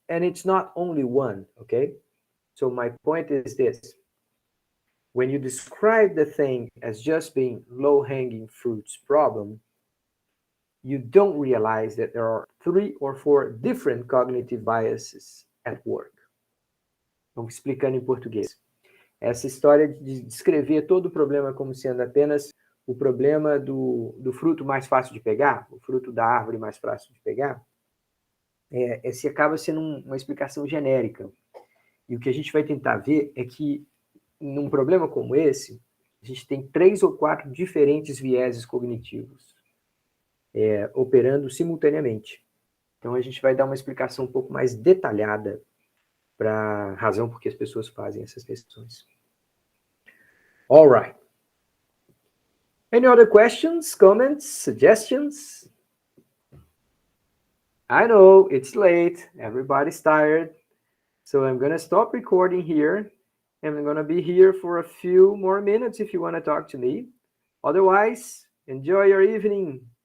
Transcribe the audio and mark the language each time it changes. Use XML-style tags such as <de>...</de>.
<en>And it's not only one, okay? So my point is this. When you describe the thing as just being low-hanging fruits problem, you don't realize that there are 3 or 4 different cognitive biases at work.</en> <pt>Vamos explicando em português. Essa história de descrever todo o problema como sendo apenas o problema do fruto mais fácil de pegar, o fruto da árvore mais fácil de pegar, esse acaba sendo uma explicação genérica. E o que a gente vai tentar ver é que, num problema como esse, a gente tem 3 ou 4 diferentes vieses cognitivos operando simultaneamente. Então, a gente vai dar uma explicação um pouco mais detalhada para a razão por que as pessoas fazem essas questões.</pt> <en>All right. Any other questions, comments, suggestions? I know it's late. Everybody's tired. So I'm going to stop recording here. And I'm going to be here for a few more minutes if you want to talk to me. Otherwise, enjoy your evening.</en>